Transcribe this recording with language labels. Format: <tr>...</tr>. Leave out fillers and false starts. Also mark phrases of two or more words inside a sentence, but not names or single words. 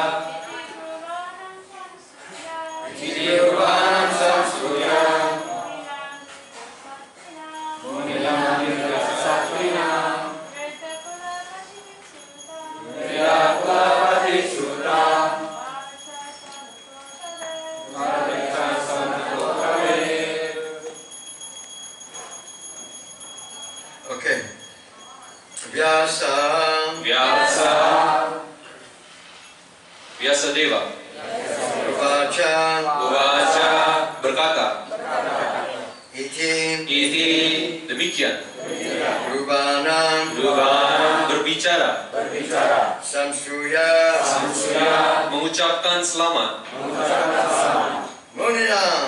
<sa>इति ब्रुवाणं संस्तूय मुनीनां दीर्घ सत्रिणाम् वृद्धकुलपति सूतं बह्वृचः शौनको ब्रवीत्.</sa> <id>Okay.</id> <sa>Vyasa Deva Uvacha</sa> <id>berkata</id> <sa>Iti</sa> <id>demikian</id> <sa>Bruvanam</sa> <id>berbicara</id> <sa>Samstuya</sa> <id>mengucapkan selamat</id> <sa>Muninam</sa>